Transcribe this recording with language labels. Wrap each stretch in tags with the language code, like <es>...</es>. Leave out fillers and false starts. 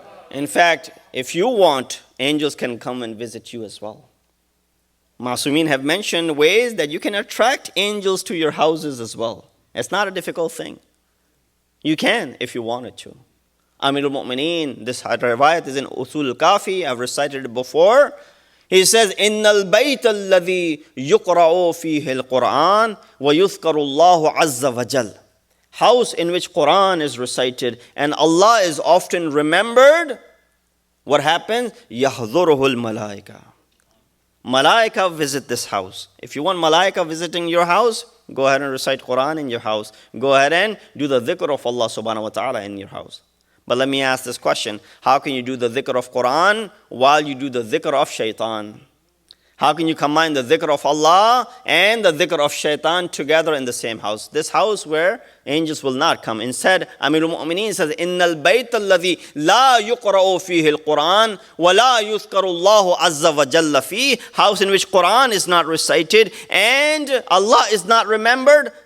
<en>In fact, if you want, angels can come and visit you as well. Masumeen have mentioned ways that you can attract angels to your houses as well. It's not a difficult thing. You can if you wanted to. Amir al-Mu'mineen, this riwayat is in Usul al-Kafi, I've recited it before. He says,</en> <ar>إِنَّ الْبَيْتَ الَّذِي يُقْرَأُ فِيهِ الْقُرْآنِ وَيُذْكَرُ اللَّهُ عَزَّ وَجَلَّ.</ar> <en>House in which Quran is recited and Allah is often remembered. What happens?</en> <ar>يَحْضُرُهُ الْمَلَائِكَةِ.</ar> <en>Malaika visit this house. If you want Malaika visiting your house, go ahead and recite Quran in your house. Go ahead and do the dhikr of Allah subhanahu wa ta'ala in your house. But let me ask this question. How can you do the dhikr of Quran while you do the dhikr of shaitan? How can you combine the dhikr of Allah and the dhikr of shaitan together in the same house? This house where angels will not come. Instead, Amir al-Mu'mineen says,</en> <ar>إِنَّ الْبَيْتَ الَّذِي لَا يُقْرَأُ فِيهِ الْقُرْآنِ وَلَا يُذْكَرُ اللَّهُ عَزَّ وَجَلَّ فِيهِ.</ar> <en>House in which Quran is not recited and Allah is not remembered.</en>